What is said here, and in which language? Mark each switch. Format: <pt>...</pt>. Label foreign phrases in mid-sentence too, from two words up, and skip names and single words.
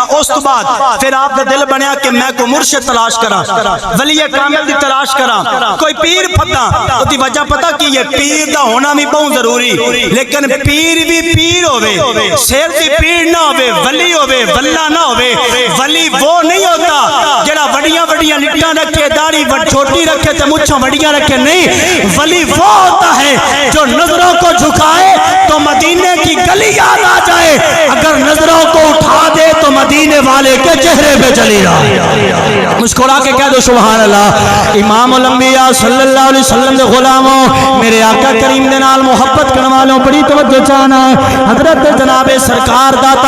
<pa>اس تو بعد پھر آپ کا دل بنیا کہ میں کو مرشد تلاش کرا ولی کامل دی تلاش کرا کوئی پیر پھدا. اس دی وجہ پتہ کی یہ پیر دا ہونا بھی بہت ضروری لیکن پیر بھی پیر ہوئے سیر دی پیر نہ ہوئے ولی ہوئے ولا نہ ہوئے.</pa> <ur>ولی وہ نہیں ہوتا</ur> <pa>جڑا وڈیاں وڈیاں لٹاں رکھے داڑھی چھوٹی رکھے تے مچھاں وڈیاں رکھے.</pa> <ur>نہیں ولی وہ ہوتا ہے جو نظروں کو جھکائے تو تو مدینے کی گلی یاد آ جائے، اگر نظروں کو اٹھا دے تو مدینے والے کے چہرے پہ چلی جائے۔ مسکرا کے کہہ دو</ur> <ar>سبحان اللہ۔</ar> <pa>امام الانبیاء</pa> <ar>صلی اللہ علیہ وسلم</ar> <pa>دے غلاموں، میرے آقا کریم دے نال محبت کرنے والوں بڑی توجہ چاہنا، حضرت جناب سرکار داتا</pa>